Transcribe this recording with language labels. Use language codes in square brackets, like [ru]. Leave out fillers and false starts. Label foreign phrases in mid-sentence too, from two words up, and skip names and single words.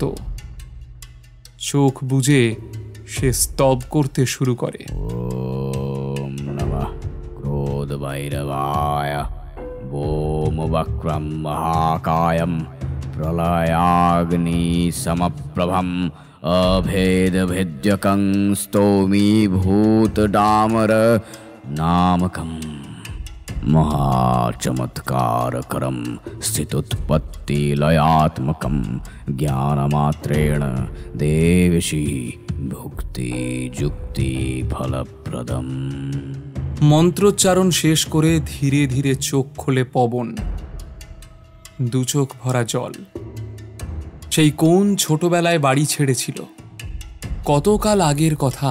[bn] চোখ বুজে সে স্তব করতে শুরু করে। [sa] ওম নমঃ ক্রোধ ভৈরবায় বোম বক্রম মহাকায়ম প্রলয়াগ্নি সমপ্রভম अभेद भेद्यकं स्तौमि भूत डामर नामकं महाचमत्कारकरं स्थितोत्पत्तिलयात्मकं ज्ञानमात्रेण देवशी भुक्ति जुक्ति फलप्रदम। [bn] মন্ত্রোচ্চারণ শেষ করে ধীরে ধীরে চোখ খোলে পবন। দু চোখ ভরা জল। সেই কোন ছোটবেলায় বাড়ি ছেড়েছিল, কতকাল আগের কথা।